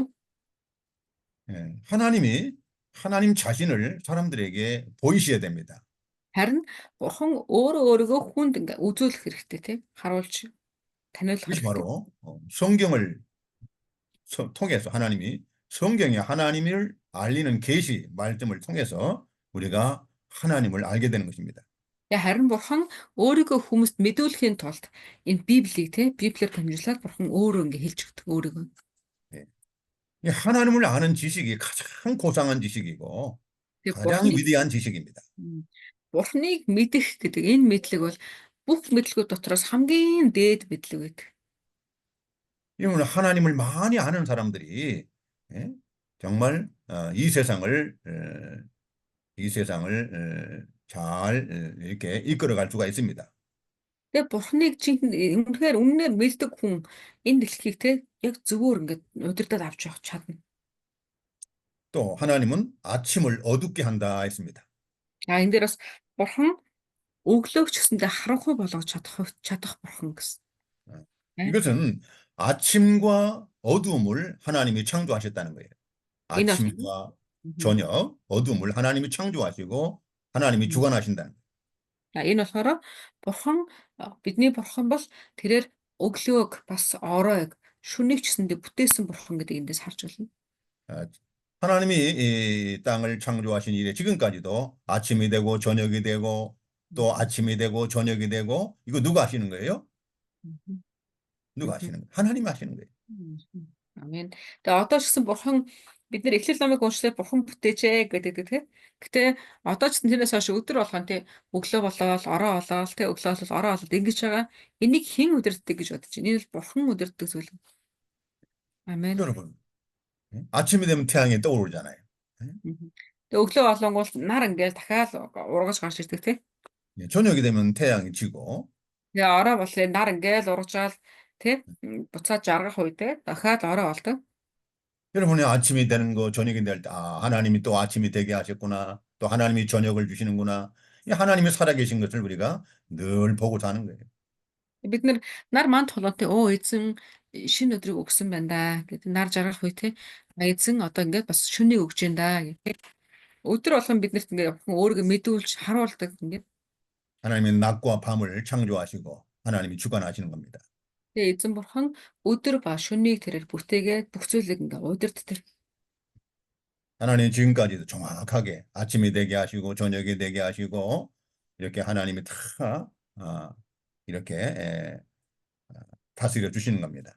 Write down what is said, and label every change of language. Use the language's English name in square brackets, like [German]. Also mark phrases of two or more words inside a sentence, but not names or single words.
[Korean] 예. 하나님 자신을 사람들에게 보이셔야 됩니다. [Mongolian] Харин бурхан өөрийгөө хүнд ингээ үзүүлэх хэрэгтэй тий харуулж таниулах [Korean] 그것이 [Mongolian] хэрэгтэй. [Korean] 바로 성경을 통해서 성경이 하나님을 알리는 계시 말씀을 통해서 우리가 하나님을 알게 되는 것입니다. [Mongolian] Тэгээ харин бурхан өөрийгөө хүмүүст мэдүүлэхийн тулд энэ Библийг тий Библиэр дамжуулаад бурхан өөрөө ингээ хэлж өгдөг өөрийгөө. [Korean] 예. 이 하나님을 아는 지식이 가장 고상한 지식이고 [Mongolian] Тэгээ [Korean] 가장 위대한 지식입니다. [Mongolian] бурханыг мэдэх гэдэг энэ мэдлэг бол бүх мэдлэгүүд дотроос хамгийн дээд мэдлэг байдаг. [Korean] 이는 하나님을 많이 아는 사람들이 예? 정말 이 세상을 잘 이렇게 이끌어갈 수가 있습니다. [Mongolian] Тэгээ бурханыг үнэхээр үннээр мэддэг хүн энэ дэлхийг те яг зөвөр ингээд удирдах авч явах чадна. [Korean] 또 하나님은 아침을 어둡게 한다 했습니다. [Mongolian] Энэ дээр бас бурхан өглөөг ч гэсэндээ харанхуй болгож чадах бурхан гэсэн. [Korean] 이것은 아침과 어두움을 하나님이 창조하셨다는 거예요. [Mongolian] Энэ [Korean] 아침과 저녁, 어두움을 하나님이 창조하시고 하나님이 주관하신다는 거예요. [Mongolian] Энэ болохоор бурхан бидний бурхан бол тэрээр өглөөг бас оройг шүнийг ч гэсэндээ бүтээсэн бурхан гэдэг эндээс харж байна. [Korean] 아, 하나님이 이 땅을 창조하신 이래 지금까지도 아침이 되고 저녁이 되고 또 아침이 되고 저녁이 되고 이거 누가 하시는 거예요? 누가 하시는 거예요? 하나님이 하시는 거예요. [Mongolian] Амен. Тэгээ одоо ч гэсэн бурхан бид нэр эхлэл номыг уншлаад бурхан бүтээжээ гэдэг тий. Гэтэ одоо ч тэрнээс хойш өдөр болгон тий өглөө болоод ороо болоод тий өглөө болоод ороо болоод ингэж байгаа. Энийг хэн удирддаг гэж бодож байна? Энэ бол бурхан удирддаг зүйл. Амен. [Korean] 여러분, 아침이 되면 태양이 떠오르잖아요. [Mongolian] Тэгээ өглөө болонгууд нар ингээл дахиад ургаж гарч ирдэг тий. [Korean] 저녁이 되면 태양이 지고 [Mongolian] Тэгээ ороо болоо нар ингээл ургажаал тий буцаад жаргах үедээ дахиад ороо болдог. [Korean] 여러분이 아침이 되는 거 저녁이 될 때 하나님이 또 아침이 되게 하셨구나. 또 하나님이 저녁을 주시는구나. 이 하나님이 살아계신 것을 우리가 늘 보고 사는 거예요. [Mongolian] Бид нар манд толгойтой эзэн шинэ өдрийг өгсөн байна да гэдэг нар жаргах үе те эзэн одоо ингээд бас шүнийг өгч байна да гэх. Өдөр болгон биднэрт ингээд өөрийгөө мэдүүлж харуулдаг ингээд. [Korean] 하나님은 낮과 밤을 창조하시고 하나님이 주관하시는 겁니다. [Mongolian] Тэгээ эзэн бурхан өдөр ба шөнийг тэрээр бүтээгээд бүх зүйлийг ингээд удирддаг. [Korean] 하나님 지금까지도 정확하게 아침이 되게 하시고 저녁이 되게 하시고 이렇게 하나님이 다 이렇게 다스려 주시는 겁니다.